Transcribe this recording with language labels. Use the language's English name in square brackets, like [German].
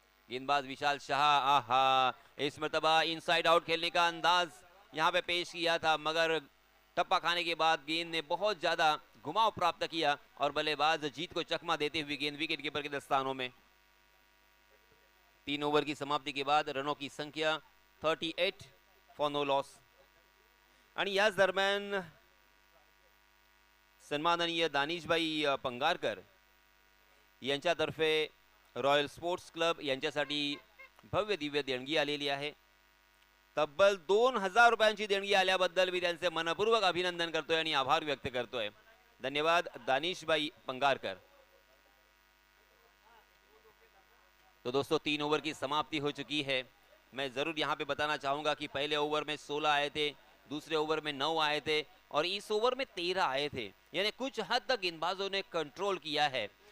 [Hindi] गेंदबाज विशाल शाह, आहा, इस मर्तबा इनसाइड आउट खेलने का अंदाज यहां पे पेश किया था, मगर टप्पा खाने के बाद गेंद ने बहुत ज्यादा घुमाव प्राप्त किया और बल्लेबाज जीत को चकमा देते हुए गेंद विकेट कीपर के दस्तानों में। 3 ओवर की समाप्ति के बाद रनों की संख्या 38 फॉर नो लॉस। [Marathi] आणि याच दरम्यान सन्माननीय दानिशभाई पंगारकर यांच्यातर्फे रॉयल स्पोर्ट्स क्लब यांच्यासाठी भव्य दिव्य देणगी आलेली आहे। तब्बल 2000 रुपयांची देणगी आल्याबद्दल मी त्यांचे मनपूर्वक अभिनंदन करतोय आणि आभार व्यक्त करतोय। धन्यवाद दानिशभाई पंगारकर। [Hindi] तो दोस्तों 3 ओवर की समाप्ति हो चुकी है। मैं जरूर यहाँ पे बताना चाहूंगा कि पहले ओवर में 16 आए थे, दूसरे ओवर में 9 आए थे और इस ओवर में 13 आए थे, यानी कुछ हद तक गेंदबाजों ने कंट्रोल किया है।